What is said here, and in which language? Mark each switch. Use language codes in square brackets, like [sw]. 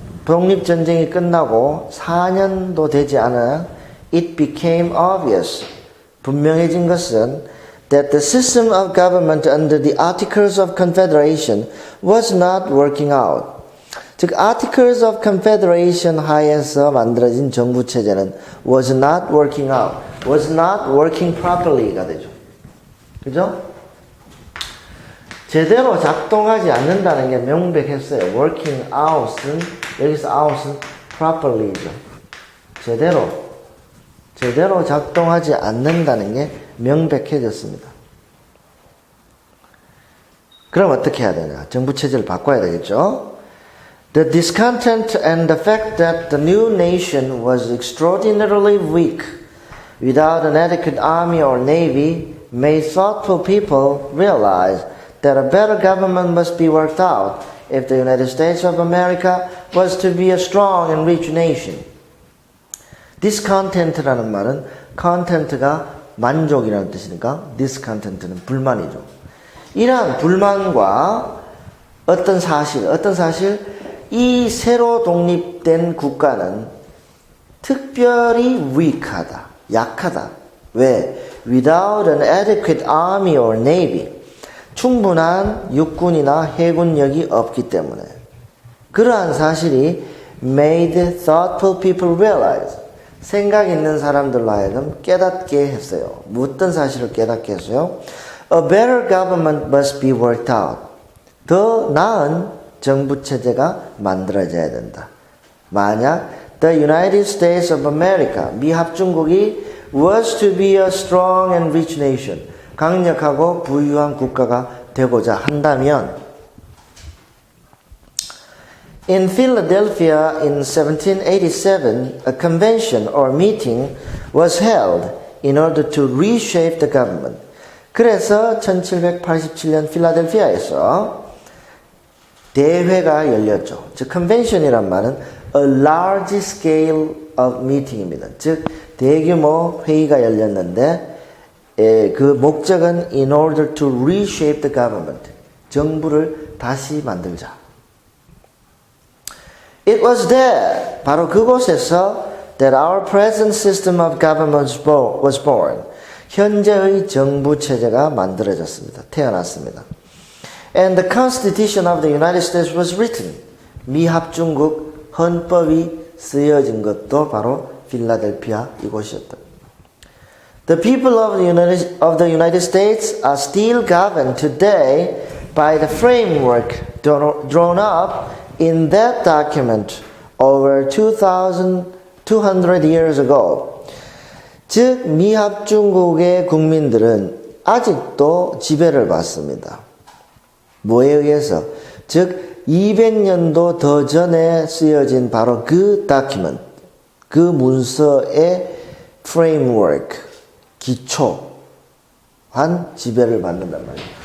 [ko] 독립전쟁이 끝나고 4년도 되지 않아 [en] it became obvious. [ko] 분명해진 것은 [en] that the system of government under the Articles of Confederation was not working out. 즉, Articles of Confederation [ko] 하에서 만들어진 정부체제는 [en] was not working out, was not working properly가 되죠. [ko] 그죠? 제대로 작동하지 않는다는 게 명백했어요. working out은, 여기서 out은 properly죠. 제대로 작동하지 않는다는 게 명백해졌습니다. 그럼 어떻게 해야 되냐? 정부체제를 바꿔야 되겠죠? [en] The discontent and the fact that the new nation was extraordinarily weak without an adequate army or navy made thoughtful people realize that a better government must be worked out if the United States of America was to be a strong and rich nation. [ko] discontent라는 말은 content가 만족이라는 뜻이니까 discontent는 불만이죠. 이러한 불만과 어떤 사실, 이 새로 독립된 국가는 특별히 weak하다, 약하다. 왜? [en] Without an adequate army or navy. [ko] 충분한 육군이나 해군력이 없기 때문에. 그러한 사실이 [en] made thoughtful people realize. [ko] 생각 있는 사람들로 하여금 깨닫게 했어요. 어떤 사실을 깨닫게 했어요? [en] A better government must be worked out. [ko] 더 나은 정부체제가 만들어져야 된다. [en] 만약 the United States of America, [ko] 미합중국이 [en] was to be a strong and rich nation, [ko] 강력하고 부유한 국가가 되고자 한다면 [en] In Philadelphia in 1787, a convention or meeting was held in order to reshape the government. [ko] 그래서 1787년 필라델피아에서 대회가 열렸죠. 즉, convention이란 말은 [en] a large scale of meeting [ko] 입니다. 즉, 대규모 회의가 열렸는데 그 목적은 [en] in order to reshape the government. [ko] 정부를 다시 만들자. [en] It was there, [ko] 바로 그곳에서 [en] that our present system of government was born. [ko] 현재의 정부 체제가 만들어졌습니다. 태어났습니다. [en] And the Constitution of the United States was written. [ko] 미합중국 헌법이 쓰여진 것도 바로 필라델피아 이곳이었다. [en] The people of the United States are still governed today by the framework drawn up in that document over 2,200 years ago. [ko] 즉, 미합중국의 국민들은 아직도 지배를 받습니다. 뭐에 의해서? 즉, 200년도 더 전에 쓰여진 바로 그 document, 그 문서의 framework, 기초한 지배를 받는단 말이에요.